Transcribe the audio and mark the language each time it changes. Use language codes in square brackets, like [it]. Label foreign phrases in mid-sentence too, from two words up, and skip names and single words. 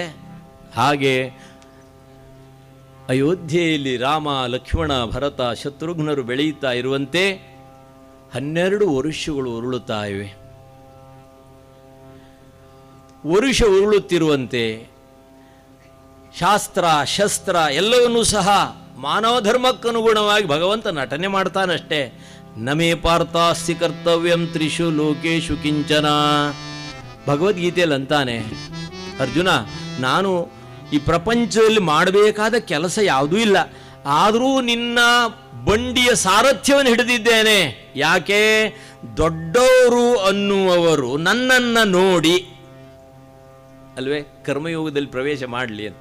[kn] ಹಾಗೆ ಅಯೋಧ್ಯೆಯಲ್ಲಿ ರಾಮ, ಲಕ್ಷ್ಮಣ, ಭರತ, ಶತ್ರುಘ್ನರು ಬೆಳೆಯುತ್ತಾ ಇರುವಂತೆ 12 ವರುಷಗಳು ಉರುಳುತ್ತಾ ಇವೆ. ವರುಷ ಉರುಳುತ್ತಿರುವಂತೆ ಶಾಸ್ತ್ರ ಶಸ್ತ್ರ ಎಲ್ಲವನ್ನೂ ಸಹ ಮಾನವ ಧರ್ಮಕ್ಕನುಗುಣವಾಗಿ ಭಗವಂತ ನಟನೆ ಮಾಡ್ತಾನಷ್ಟೇ. [sa] ನಮೇ ಪಾರ್ಥಾಸ್ತಿ ಕರ್ತವ್ಯಂ ತ್ರಿಷು ಲೋಕೇಶು ಕಿಂಚನ. [kn] ಭಗವದ್ಗೀತೆಯಲ್ಲಿ ಅಂತಾನೆ, ಅರ್ಜುನ, ನಾನು ಈ ಪ್ರಪಂಚದಲ್ಲಿ ಮಾಡಬೇಕಾದ ಕೆಲಸ ಯಾವುದೂ ಇಲ್ಲ, ಆದರೂ ನಿನ್ನ ಬಂಡಿಯ ಸಾರಥ್ಯವನ್ನು ಹಿಡಿದಿದ್ದೇನೆ. ಯಾಕೆ? ದೊಡ್ಡವರು ಅನ್ನುವವರು ನನ್ನನ್ನು ನೋಡಿ ಅಲ್ವೇ ಕರ್ಮಯೋಗದಲ್ಲಿ ಪ್ರವೇಶ ಮಾಡಲಿ ಅಂತ.